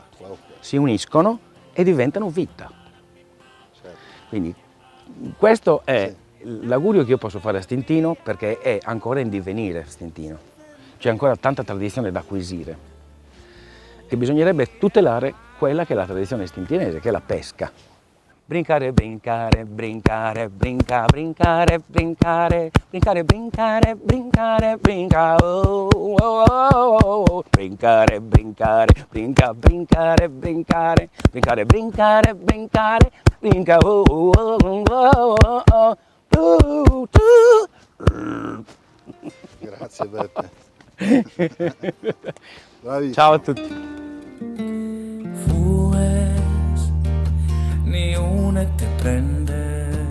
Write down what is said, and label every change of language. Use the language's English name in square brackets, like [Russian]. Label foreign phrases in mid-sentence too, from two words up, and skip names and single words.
[Italian] Si uniscono e diventano vita. Quindi questo è l'augurio che io posso fare a Stintino, perché è ancora in divenire Stintino. C'è ancora tanta tradizione da acquisire e bisognerebbe tutelare quella che è la tradizione stintinese, che è la pesca. [Sardinian] Brincare, brincare, brincare, brinca, brincare, brincare, brincare, brincare, brincare, brinca, oh, oh, oh, oh. Brincare, brincare, brinca, brincare, brincare, brincare, brincare, brincare, brinca, oh, oh, oh, oh, oh, oh. [Italian] Grazie Beppe. Ciao a tutti. Fues ni una te prende,